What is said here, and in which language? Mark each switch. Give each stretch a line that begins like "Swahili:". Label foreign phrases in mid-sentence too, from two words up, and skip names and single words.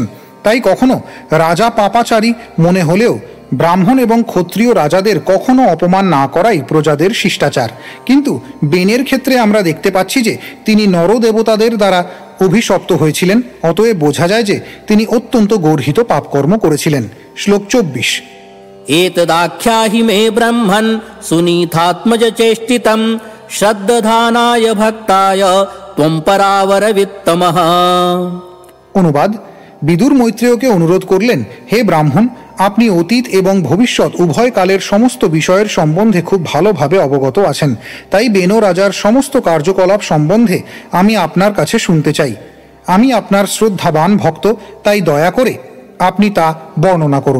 Bangla: তাই কখনো রাজা পাপাচারী মনে হলেও ব্রাহ্মণ এবং ক্ষত্রিয় রাজাদের কখনো অপমান না করাই প্রজাদের শিষ্টাচার। কিন্তু বেনের ক্ষেত্রে আমরা দেখতে পাচ্ছি যে তিনি নরদেবতাদের দ্বারা অভিশপ্ত হয়েছিলেন, অতএব বোঝা যায় যে তিনি অত্যন্ত গর্হিত পাপকর্ম করেছিলেন। শ্লোক 24।
Sanskrit: एतदाख्याहि मे ब्रह्मन् सुनीतात्मज चेष्टितं श्रद्धानाय भक्ताय त्वं परावरवित्तमः।
Bangla: অনুবাদ, বিদুর মৈত্রেয়কে অনুরোধ করলেন, হে ব্রাহ্মণ, আপনি অতীত এবং ভবিষ্যৎ উভয় কালের সমস্ত বিষয়ের সম্বন্ধে খুব ভালোভাবে অবগত আছেন। তাই বেন রাজার সমস্ত কার্যকলাপ সম্বন্ধে আমি আপনার কাছে শুনতে চাই। আমি আপনার শ্রদ্ধাবান ভক্ত, তাই দয়া করে আপনি তা বর্ণনা করুন।